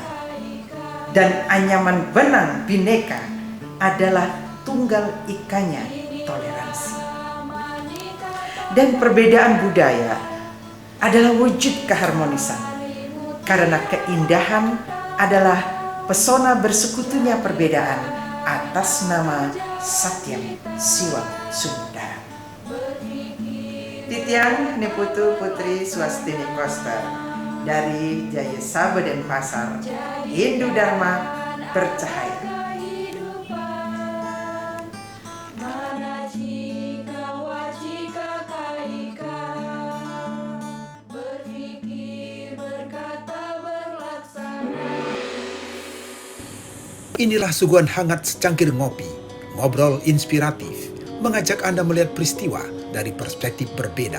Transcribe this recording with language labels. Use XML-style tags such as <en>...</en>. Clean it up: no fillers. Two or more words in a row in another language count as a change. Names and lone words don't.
<id>Dan anyaman benang bineka adalah tunggal ikanya toleransi. Dan perbedaan budaya adalah wujud keharmonisan. Karena keindahan adalah pesona bersekutunya perbedaan atas nama</id> <sa>Satyam Siwam Sundara.</sa> <id>Titian Niputu Putri Swastini Koster dari Jaya Sabe Denpasar, Hindu Dharma bercahaya. Inilah suguhan hangat secangkir ngopi, ngobrol inspiratif, mengajak Anda melihat peristiwa dari perspektif berbeda.</id>